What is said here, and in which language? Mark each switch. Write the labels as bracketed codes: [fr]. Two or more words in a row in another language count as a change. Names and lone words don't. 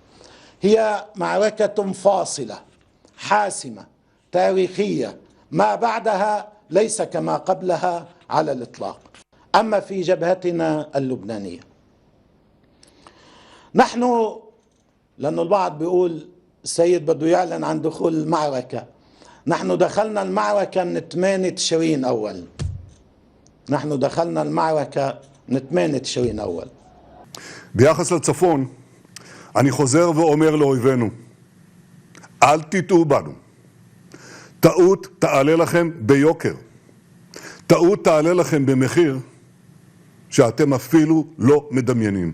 [ar] هي معركة فاصلة حاسمة تاريخية ما بعدها ليس كما قبلها على الإطلاق أما في جبهتنا اللبنانية نحن لأن البعض بيقول السيد بده يعلن عن دخول المعركة نحن دخلنا المعركة من 8 تشرين أول نحن دخلنا المعركة من 8 تشرين أول [he] ביחס לצפון, אני חוזר ואומר לאויבינו, אל תטעו בנו. טעות תעלה לכם ביוקר. טעות תעלה לכם במחיר שאתם אפילו לא מדמיינים.